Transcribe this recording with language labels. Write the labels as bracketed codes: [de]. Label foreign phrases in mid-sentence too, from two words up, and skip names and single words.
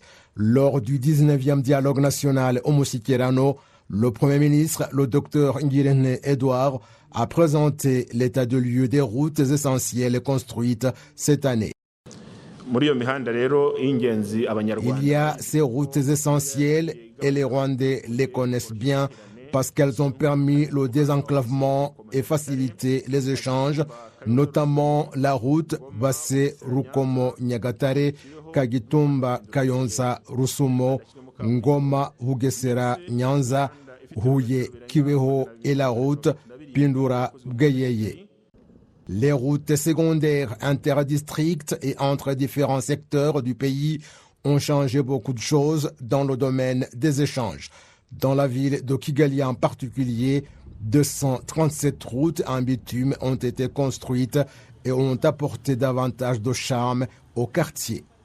[fr] Lors du 19e dialogue national au Musikerano, le Premier ministre, le Dr Ngirente Edouard, a présenté l'état de lieu des routes essentielles construites cette année. Il y a ces routes essentielles et les Rwandais les connaissent bien parce qu'elles ont permis le désenclavement et facilité les échanges, notamment la route Basse-Rukomo-Nyagatare, Kagitumba-Kayonza-Rusumo, Ngoma-Hugesera-Nyanza, Huye-Kibeho et la route Pindura-Bgeyeye. Les routes secondaires interdistricts et entre différents secteurs du pays ont changé beaucoup de choses dans le domaine des échanges. Dans la ville de Kigali en particulier, 237 routes en bitume ont été construites et ont apporté davantage de charme au quartier.